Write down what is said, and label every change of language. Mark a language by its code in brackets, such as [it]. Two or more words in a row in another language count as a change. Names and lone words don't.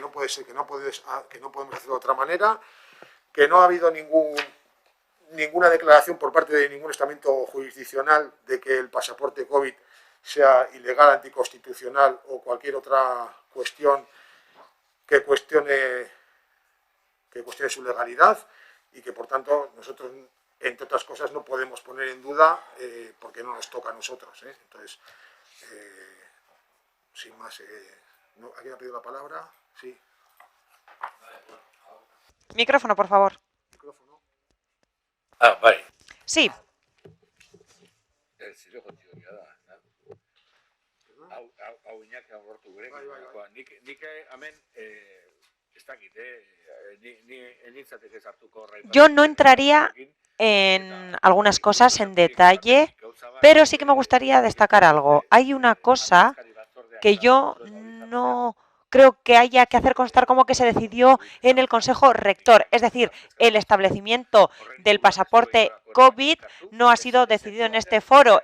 [es] no puede ser, que no podemos hacerlo de otra manera, que no ha habido ninguna declaración por parte de ningún estamento jurisdiccional de que el pasaporte COVID sea ilegal, anticonstitucional o cualquier otra cuestión que cuestione su legalidad, y que por tanto nosotros, entre otras cosas, no podemos poner en duda porque no nos toca a nosotros. Entonces, sin más, ¿alguien ha pedido la palabra? Sí. Micrófono, por favor. Micrófono. [eu] Bai. [es] Sí. [eu] Hau Iñaki abortu gurekin. Bai. Nik hemen ez dakit, ni nintzateke sartuko horrein. [es] Yo no entraría en algunas cosas en detalle, pero sí que me gustaría destacar algo. Hay una cosa que yo no creo que haya que hacer constar como que se decidió en el Consejo Rector. Es decir, el establecimiento del pasaporte COVID no ha sido decidido en este foro.